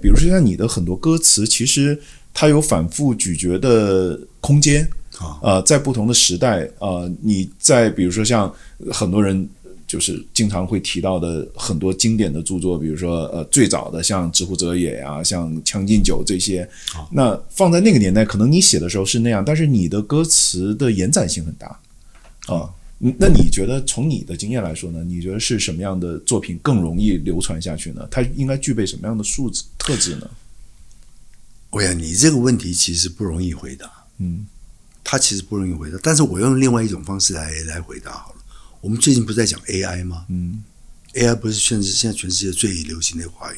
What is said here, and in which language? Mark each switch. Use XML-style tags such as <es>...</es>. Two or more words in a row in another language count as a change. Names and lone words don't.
<zh>比如說像你的很多歌詞，其實它有反覆咀嚼的空間，在不同的時代，你在比如說像很多人就是經常會提到的很多經典的著作，比如說最早的像《之乎者也》啊，像《將進酒》這些，那放在那個年代，可能你寫的時候是那樣，但是你的歌詞的延展性很大啊。那你覺得從你的經驗來說呢？你覺得是什麼樣的作品更容易流傳下去呢？它應該具備什麼樣的素質特質呢？我想你這個問題其實不容易回答，它其實不容易回答，但是我用另外一種方式來回答好了。我們最近不是在講 AI 嗎？AI 不是現在全世界最流行的話語。</zh>